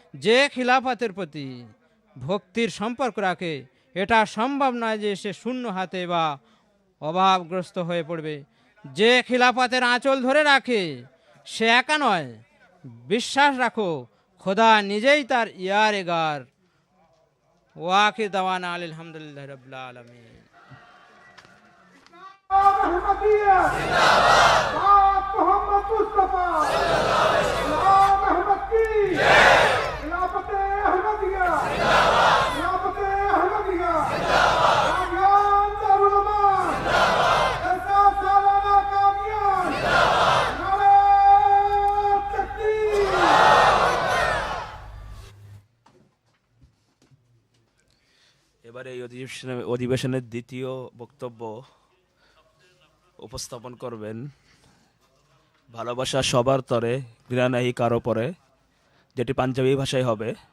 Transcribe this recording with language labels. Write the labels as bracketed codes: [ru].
[bn] যে খিলাফতের প্রতি ভক্তির সম্পর্ক রাখে এটা সম্ভব নয় যে সে শূন্য হাতে বা অভাবগ্রস্ত হয়ে পড়বে। যে খিলাফতের আঁচল ধরে রাখে সে একা নয়, বিশ্বাস রাখো খোদা নিজেই তার ইয়ারেগার। [ar] ওয়াকির দাওয়ানা আলহামদুলিল্লাহ রাব্বিল আলামিন। [hi] अहमदिया जिंदाबाद, मोहम्मद मुस्तफा गुलाम अहमद की खिलाफत अहमदिया जिंदाबाद, खिलाफत अहमदिया जिंदाबाद, कादियान दारुल उलूम जिंदाबाद, ऐसा सालाना कादियान जिंदाबाद, नारे तकबीर। [bn] এবার এই অধিবেশনের দ্বিতীয় বক্তব্য উপস্থাপন করবেন ভালোবাসা সবার তরে, ঘৃণা নাহি কারো পরে, যেটি পাঞ্জাবি ভাষায় হবে।